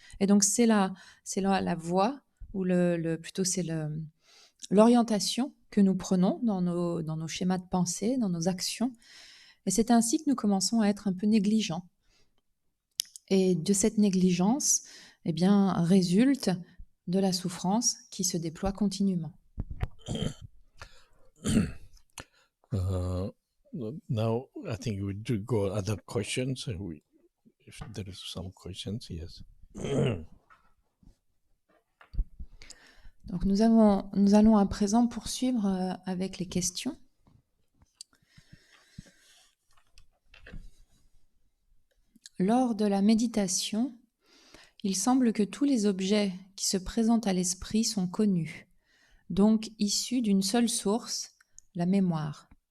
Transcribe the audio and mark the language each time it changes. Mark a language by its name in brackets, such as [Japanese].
[French] Et donc c'est la voie, ou plutôt c'est l'orientation que nous prenons dans nos schémas de pensée, dans nos actions. Et c'est ainsi que nous commençons à être un peu négligents. Et de cette négligence, eh bien, résulte de la souffrance qui se déploie continuellement. [English] Now, I think we do go other questions. If there is some questions, yes. [French] Donc nous allons à présent poursuivre avec les questions. Lors de la méditation, il semble que tous les objets qui se présentent à l'esprit sont connus, donc issus d'une seule source, la mémoire.